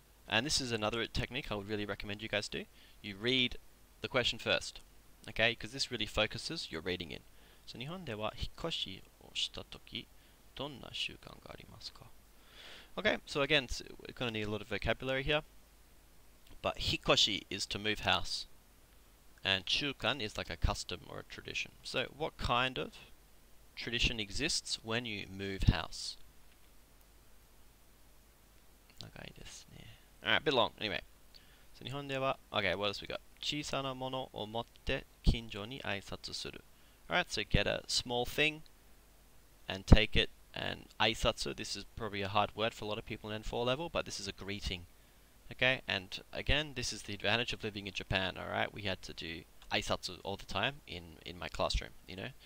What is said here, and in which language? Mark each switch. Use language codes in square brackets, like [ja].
[en] And this is another technique I would really recommend you guys do. You read the question first. Okay, because this really focuses your reading in. So, [ja] 日本では引っ越しをしたとき、どんな習慣がありますか? [en] Okay, so again, we're going to need a lot of vocabulary here. But 引っ越し is to move house. And 習慣 is like a custom or a tradition. So what kind of tradition exists when you move house? Alright, a bit long. Anyway. So [ja] 日本では, [en] okay, what else we got? [ja] 小さなものを持って近所に挨拶する. [en] Alright, so get a small thing and take it, and 挨拶, this is probably a hard word for a lot of people in N4 level, but this is a greeting. Okay, and again, this is the advantage of living in Japan, alright? We had to do aisatsu all the time in my classroom, you know?